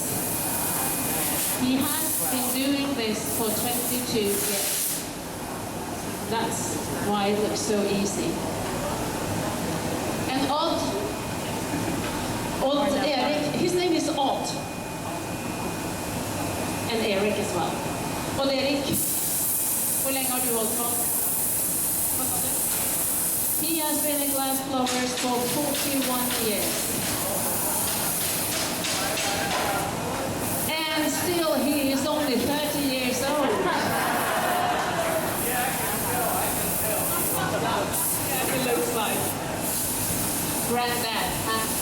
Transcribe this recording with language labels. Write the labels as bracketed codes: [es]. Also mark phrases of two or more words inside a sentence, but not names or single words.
[en] He has been doing this for 22 years. That's why it looks so easy. And Odd Erik, his name is Odd. And Erik as well. [no] Odd Erik, hvor lenge har du holdt på? [en] He has been a glass blower for 41 years. And still he is only 30 years old. Yeah, he looks like granddad, huh?